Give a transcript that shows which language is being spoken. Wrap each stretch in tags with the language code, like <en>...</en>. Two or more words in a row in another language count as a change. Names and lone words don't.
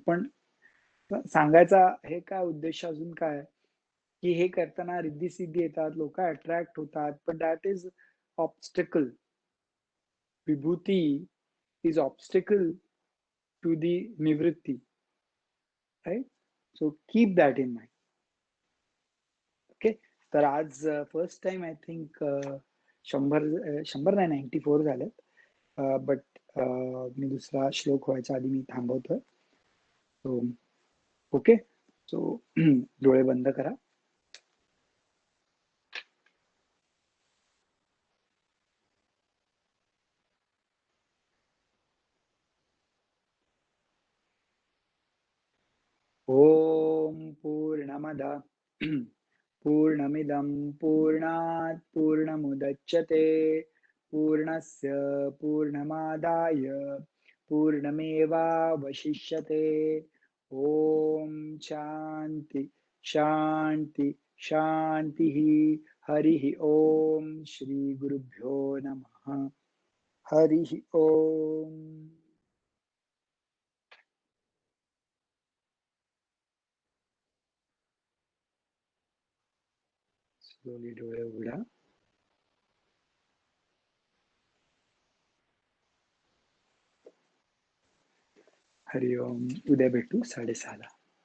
<mr>पण सांगायचा हे काय उद्देश अजून काय की हे करताना रिद्धी सिद्धी येतात, लोक अट्रॅक्ट होतात, पण</mr> <en>that is obstacle. Vibhuti is obstacle to the Nivritti, right? So keep that in mind. ओके.</en> <mr>तर आज</mr> <en>first time I think</en> <mr>100 नाही 94 झालेत. बट मी दुसरा श्लोक व्हायच्या आधी मी थांबवतोय.</mr> <en>so okay.</en> <mr>सो डोळे बंद करा.</mr> <sa>ओम पूर्णमद पूर्णमिदं पूर्णात् पूर्णमुदच्यते पूर्णस्य पूर्णमादाय पूर्णमेवावशिष्यते. ओम शांति शांति शांतिः. हरिः ओम. श्री गुरुभ्यो नमः. हरिः ओम.</sa> <mr>स्लोली डोळे उघडा.</mr> <sa>हरि ओम.</sa> <mr>उद्या भेटू 6:30.</mr>